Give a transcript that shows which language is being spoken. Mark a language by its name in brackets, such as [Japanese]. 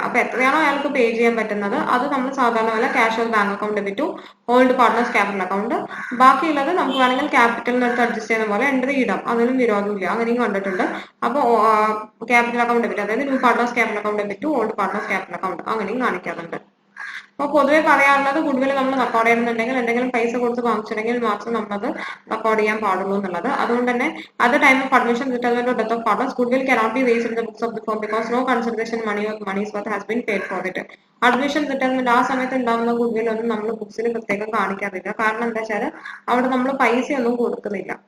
[Malayalam] അപ്പൊ എത്രയാണോ അയാൾക്ക് പേ ചെയ്യാൻ പറ്റുന്നത് അത് നമ്മൾ സാധാരണ പോലെ cash of bank account debit to old partners capital account, ബാക്കിയുള്ളത് നമുക്ക് വേണമെങ്കിൽ ക്യാപിറ്റലിന് എടുത്ത് അഡ്ജസ്റ്റ് ചെയ്യുന്ന പോലെ എൻട്രി ഇടാം, അതിനും വിരോധമില്ല, അങ്ങനെയും കണ്ടിട്ടുണ്ട്. അപ്പോൾ ക്യാപിറ്റൽ അക്കൗണ്ട് ഡെബിറ്റ് അതായത് new partners capital account debit to old partners capital account അങ്ങനെയും കാണിക്കാറുണ്ട്. അപ്പോൾ പൊതുവെ പറയാറുള്ളത്, ഗുഡ്വിൽ നമ്മൾ റെക്കോർഡ് ചെയ്യണമെന്നുണ്ടെങ്കിൽ എന്തെങ്കിലും പൈസ കൊടുത്ത് വാങ്ങിച്ചിട്ടുണ്ടെങ്കിൽ മാത്രം നമ്മളത് റെക്കോർഡ് ചെയ്യാൻ പാടുള്ളൂ എന്നുള്ളത്. അതുകൊണ്ട് തന്നെ [English] At the time of admission, retirement or death of partners, goodwill cannot be raised in the books of the firm because no consideration money or money's worth has been paid for it. [Malayalam] Admission retirement ആ സമയത്ത് ഉണ്ടാകുന്ന goodwill ഒന്നും നമ്മൾ ബുക്സിൽ പ്രത്യേകം കാണിക്കാറില്ല. കാരണം എന്താ വെച്ചാൽ അവിടെ നമ്മൾ പൈസ ഒന്നും കൊടുക്കുന്നില്ല.